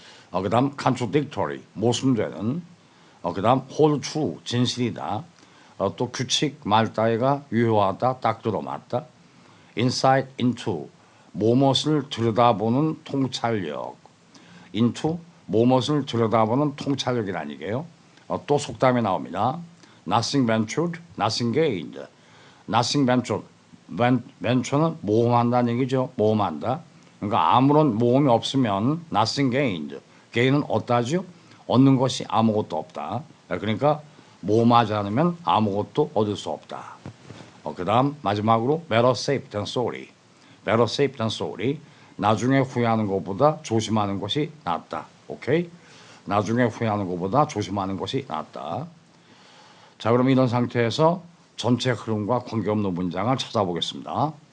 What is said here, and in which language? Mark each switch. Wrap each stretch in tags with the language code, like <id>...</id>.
<ko>그 다음 contradictory 모순되는. 그 다음 hold true 진실이다. 또 규칙 말 따위가 유효하다 딱 들어맞다.</ko> <en>insight into</en> <ko>무엇을 들여다보는 통찰력. into 무엇을 들여다보는 통찰력이라는 얘기예요. 또 속담이 나옵니다.</ko> <en>Nothing ventured, nothing gained. Nothing ventured.</en> <ko>venture는 모험한다는 얘기죠. 모험한다. 그러니까 아무런 모험이 없으면</ko> <en>nothing gained.</en> <ko>gain은 얻다죠. 얻는 것이 아무것도 없다. 그러니까 모험하지 않으면 아무것도 얻을 수 없다. 그 다음 마지막으로</ko> <en>better safe than sorry. better safe than sorry.</en> <ko>나중에 후회하는 것보다 조심하는 것이 낫다. 오케이? 나중에 후회하는 것보다 조심하는 것이 낫다. 자, 그럼 이런 상태에서 전체 흐름과 관계없는 문장을 찾아보겠습니다.</ko>